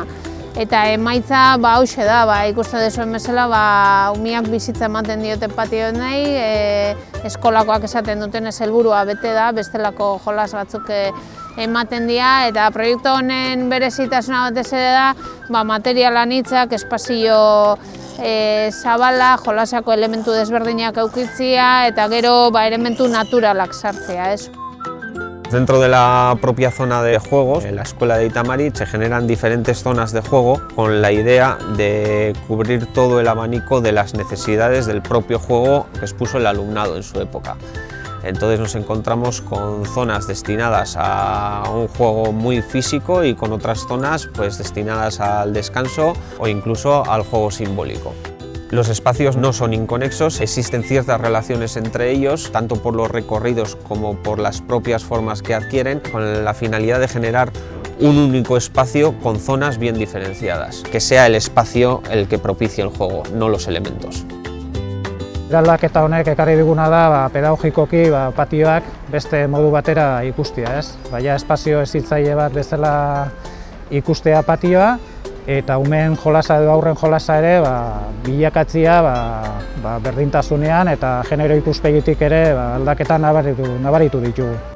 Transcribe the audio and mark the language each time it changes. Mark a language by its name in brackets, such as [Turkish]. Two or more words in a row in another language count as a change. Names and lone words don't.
[Basque] Eta emaitza hauxe da, ikusten duzuen bezala, umiak bizitza ematen diote patio nahi, eskolakoak esaten duten helburua bete da, bestelako jolas batzuk ematen dira, eta proiektu honen berezitasuna batez ere da, material anitzak, espazio zabala, jolasako elementu desberdinak eukitzea, eta gero elementu naturalak sartzea. [Spanish] Dentro de la propia zona de juegos, en la escuela de Itamarit se generan diferentes zonas de juego con la idea de cubrir todo el abanico de las necesidades del propio juego que expuso el alumnado en su época. Entonces nos encontramos con zonas destinadas a un juego muy físico y con otras zonas destinadas al descanso o incluso al juego simbólico. Los espacios no son inconexos, existen ciertas relaciones entre ellos, tanto por los recorridos como por las propias formas que adquieren, con la finalidad de generar un único espacio con zonas bien diferenciadas, que sea el espacio el que propicie el juego, no los elementos. [Basque] Eraldaketa honek ekarri diguna da pedagogikoki patioak beste modu batera ikustea, espazio hezitzaile bat bezala ikustea patioa, eta umeen jolasa edo aurren jolasa ere bilakatzea berdintasunean eta genero ikuspegitik ere aldaketa nabaritu ditugu.